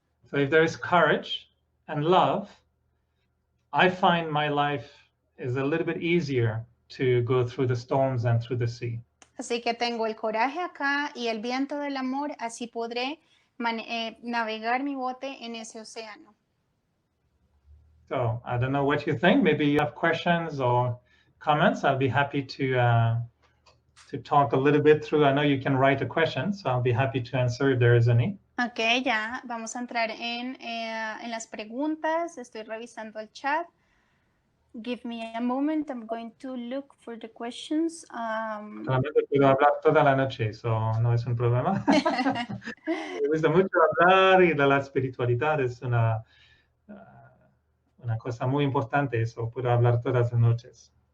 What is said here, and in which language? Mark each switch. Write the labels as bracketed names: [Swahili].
[English] So if there is courage and love, I find my life is a little bit easier to go through the storms and through the sea. [Spanish] Así que tengo el coraje acá y el viento del amor, así podré navegar mi bote en ese océano. [English] So I don't know what you think. Maybe you have questions or comments. I'll be happy to talk a little bit through. I know you can write a question, so I'll be happy to answer if there is any. [Spanish] Ok, ya vamos a entrar en las preguntas. Estoy revisando el chat. [English] Give me a moment. I'm going to look for the questions. [Spanish] Solamente puedo hablar toda la noche, eso no es un problema. Me gusta mucho hablar y de la espiritualidad es una cosa muy importante, eso puedo hablar todas las noches.